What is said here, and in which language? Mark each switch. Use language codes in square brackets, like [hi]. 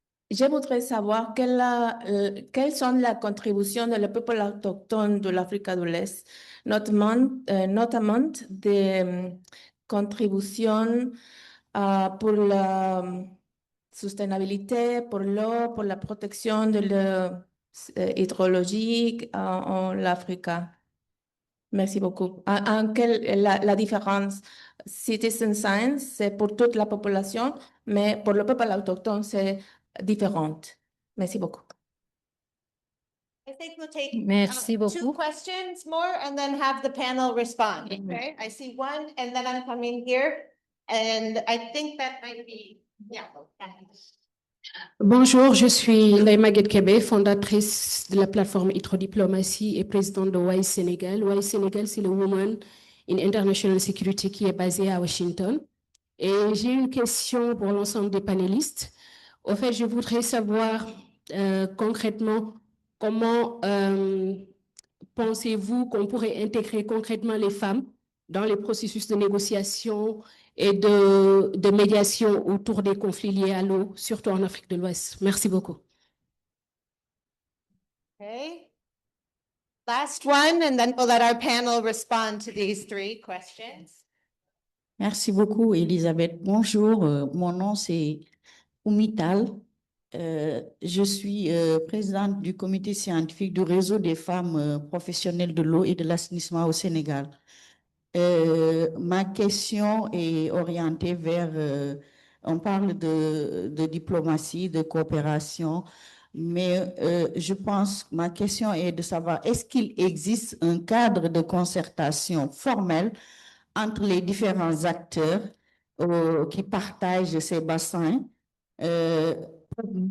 [fr] je voudrais savoir quelles sont les contributions des peuples autochtones de l'Afrique de l'Est, notamment des contributions pour la sustainabilité, pour l'eau, pour la protection de l'hydrologie en Afrique. Merci beaucoup. La différence, citizen science, c'est pour toute la population, mais pour le peuple autochtone, c'est différent. Merci beaucoup. [en] I think we'll take [fr] Merci [en] two [fr] beaucoup. [en] questions more and then have the panel respond. Okay, I see one and then I'm coming here. And I think that might be, yeah. [fr] Bonjour, je suis Naïma Guedkebe, fondatrice de la plateforme Hydrodiplomatie et présidente de WISE Sénégal. WISE Sénégal, c'est le Women in International Security qui est basé à Washington. Et j'ai une question pour l'ensemble des panélistes. Au fait, je voudrais savoir concrètement comment pensez-vous qu'on pourrait intégrer concrètement les femmes dans les processus de négociation et de médiation autour des conflits liés à l'eau, surtout en Afrique de l'Ouest. Merci beaucoup. [en] Okay. Last one, and then we'll let our panel respond to these three questions. [fr] Merci beaucoup, Elisabeth. Bonjour, mon nom c'est Oumital. Je suis présidente du comité scientifique du réseau des femmes professionnelles de l'eau et de l'assainissement au Sénégal. Ma question est orientée vers, on parle de diplomatie, de coopération, mais je pense, ma question est de savoir, est-ce qu'il existe un cadre de concertation formel entre les différents acteurs qui partagent ces bassins pour